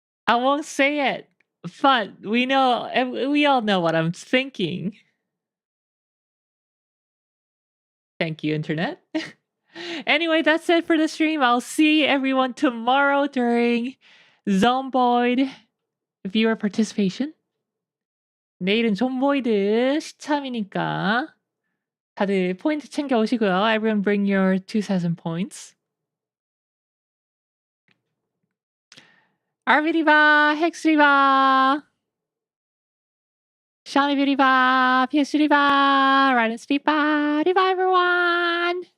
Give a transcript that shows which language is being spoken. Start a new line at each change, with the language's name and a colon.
English: I won't say it, but we all know what I'm thinking. Thank you, Internet. Anyway, that's it for the stream. I'll see everyone tomorrow during Zomboid viewer participation.
Korean: 내일은 존보이드 시참이니까 다들 포인트 챙겨 오시고요.
English: Everyone bring your 2,000 points.
Korean: RV리바, 헥스리바, 샤니비리바, PS리바, 라이언스리바, 리바
English: everyone!